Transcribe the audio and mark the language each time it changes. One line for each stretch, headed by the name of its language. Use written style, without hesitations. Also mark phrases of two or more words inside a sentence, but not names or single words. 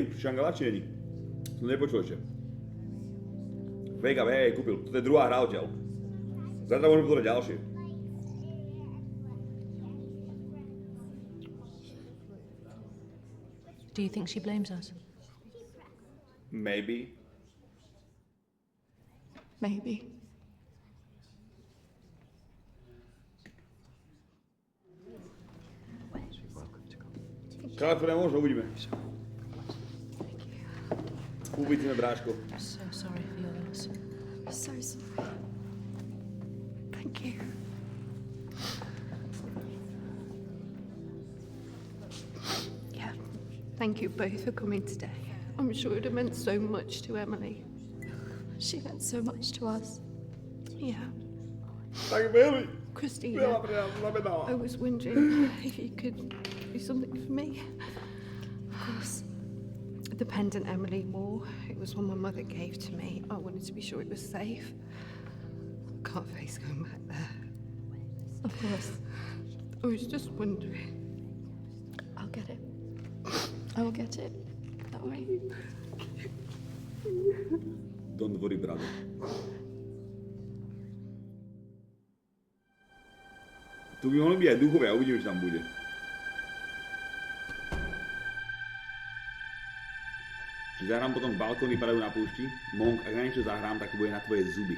Slovak: Shangala či není? Som nepočul ešte. Vega, hej, kúpil. Toto je druhá hra odtiaľ. Zajtra môžeme pozrieť ďalšie.
English: Do you think she blames us? Maybe. Maybe.
Slovak: Kalifornia možno, uvidíme. Uvidíme, bráško.
English: I'm so sorry for your loss. I'm so sorry. Thank you. Yeah, thank you both for coming today. I'm sure it would have meant so much to Emily. She meant so much to us. Yeah.
Slovak: Tak veľmi. Christina, Veľa pre nás znamenala.
English: I was wondering if you could do something for me. Of course. The pendant Emily wore, it was one my mother gave to me. I wanted to be sure it was safe. Can't face going back there. Of course. I was just wondering. I'll get it. I will get it. Don't worry. Don't worry, brother.
Slovak: Tu by mohli byť aj duchové a uvidíme, čo tam bude. Čiže zahrám potom balkóny padajú na púšti. Monk, ak na niečo zahrám, tak to bude na tvoje zuby.